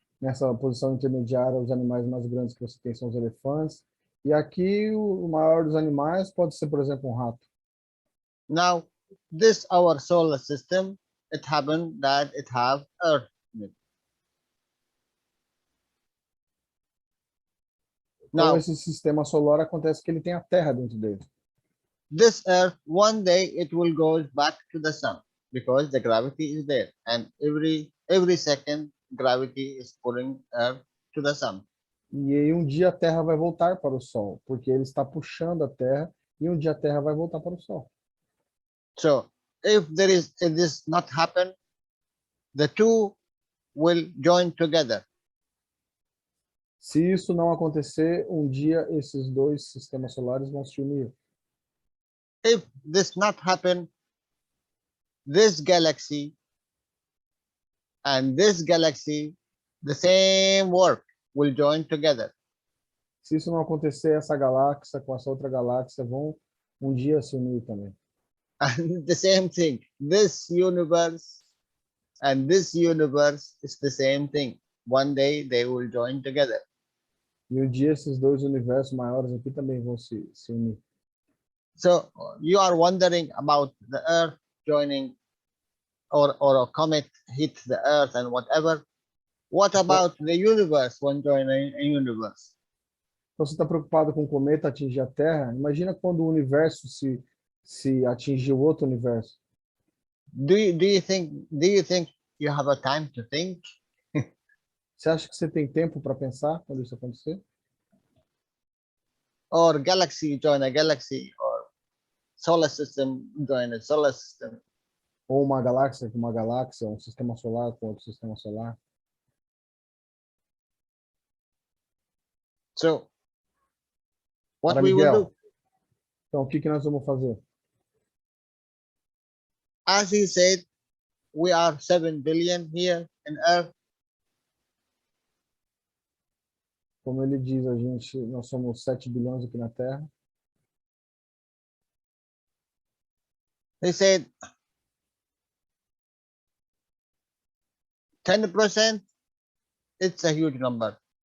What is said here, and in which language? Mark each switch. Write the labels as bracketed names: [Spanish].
[Portuguese] Nessa posição intermediária, os animais mais grandes que você tem são os elefantes. E aqui o maior dos animais pode ser, por exemplo, um rato. [English] Now, this our solar system, it happened that it have Earth in it. [Portuguese] Então, [English] Now, [Portuguese] esse sistema solar acontece que ele tem a Terra dentro dele. [English] this Earth, one day it will go back to the sun because the gravity is there, and every second gravity is pulling Earth to the sun. [Portuguese] E aí um dia a Terra vai voltar para o Sol, porque ele está puxando a Terra, e um dia a Terra vai voltar para o Sol. [English] So if this not happen, the two will join together. [Portuguese] Se isso não acontecer, um dia esses dois sistemas solares vão se unir. [English] If this not happen, this galaxy and this galaxy, the same work will join together. [Portuguese] Se isso não acontecer, essa galáxia com essa outra galáxia vão um dia se unir também. [English] And the same thing, this universe and this universe is the same thing. One day they will join together. [Portuguese] E um dia esses dois universos maiores aqui também vão se unir. [English] So you are wondering about the Earth joining, or a comet hit the Earth and whatever. What about the universe when joining a universe? [Portuguese] Então você está preocupado com o cometa atingir a Terra? Imagina quando o universo se atingir o outro universo. [English] Do you think you have a time to think? [Portuguese] Você acha que você tem tempo para pensar quando isso acontecer? [English] Or galaxy join a galaxy, or solar system join a solar system. [Portuguese] Ou uma galáxia com uma galáxia, um sistema solar com outro sistema solar? [English] So what [Portuguese] Para [English] we will Miguel. do, [Portuguese] Então, o que que nós vamos fazer? [English] as he said, we are 7 billion here in Earth. [Portuguese] Como ele diz, nós somos 7 bilhões aqui na Terra. [English] He said 10%, it's a huge number.